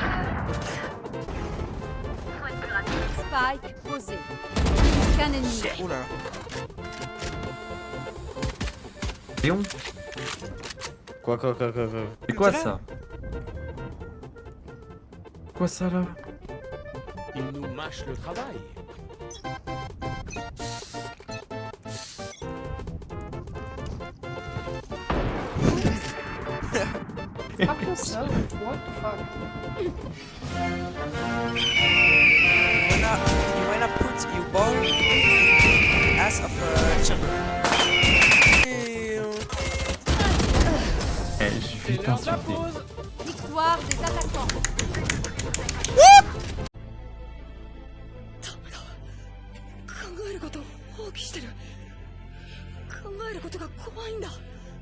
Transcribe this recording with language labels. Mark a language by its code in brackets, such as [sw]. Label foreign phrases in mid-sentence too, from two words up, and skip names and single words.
[fr] Spike posé. Aucun ennemi. Oh là. Léon? Quoi. C'est quoi T'es là? ça? Quoi ça là? Il nous mâche le travail. [en] You wanna put your ball in the ass of chamber. [fr] Eh, je vais t'insulter. Victoire des attaquants. [ja] 考えることを放棄してる。考えることが怖いんだ。